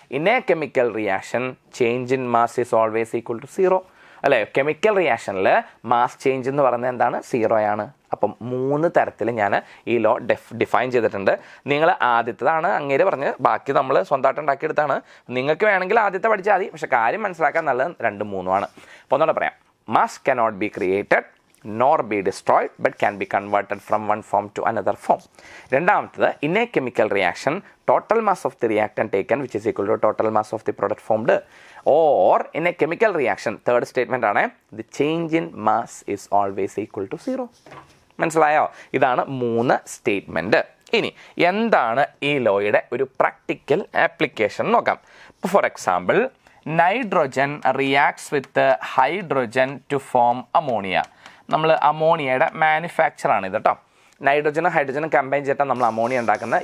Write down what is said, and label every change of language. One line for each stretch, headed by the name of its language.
English: In a chemical reaction change in mass is always equal to 0 അല്ലേ?
Malayalam: Chemical റിയാക്ഷനിൽ mass change എന്ന് പറയുന്നത് എന്താണ്? 0 ആണ്. അപ്പം 3 തരത്തിൽ ഞാൻ ഈ ലോ ഡിഫൈൻ ചെയ്തിട്ടുണ്ട്. നിങ്ങൾ ആദ്യത്തേതാണ് അങ്ങേര് പറഞ്ഞ്, ബാക്കി നമ്മൾ സ്വന്തമായിട്ട് ഉണ്ടാക്കിയെടുത്താണ്. നിങ്ങൾക്ക് വേണമെങ്കിൽ ആദ്യത്തെ പഠിച്ചാൽ മതി, പക്ഷേ കാര്യം മനസ്സിലാക്കാൻ നല്ലത് 2, 3 ആണ്. അപ്പോൾ ഒന്നുകൂടെ പറയാം.
English: Mass cannot be created nor be destroyed but can be converted from one form to another form. രണ്ടാമത്തത്, in a chemical reaction total mass of the reactant taken which is equal to total mass of the product formed. Or in a chemical reaction, third statement ആണ്, the change in mass is always equal to 0.
Malayalam: മനസ്സിലായോ? ഇതാണ് 3 statement. ഇനി എന്താണ് ഈ ലോയുടെ ഒരു practical application നോക്കാം.
English: For example, nitrogen reacts with hydrogen to form ammonia.
Malayalam: നമ്മൾ അമോണിയയുടെ മാനുഫാക്ചറാണ് ഇത് കേട്ടോ. നൈട്രോജനും ഹൈഡ്രോജനും കമ്പൈൻ ചെയ്തിട്ടാണ് നമ്മൾ അമോണിയ ഉണ്ടാക്കുന്ന.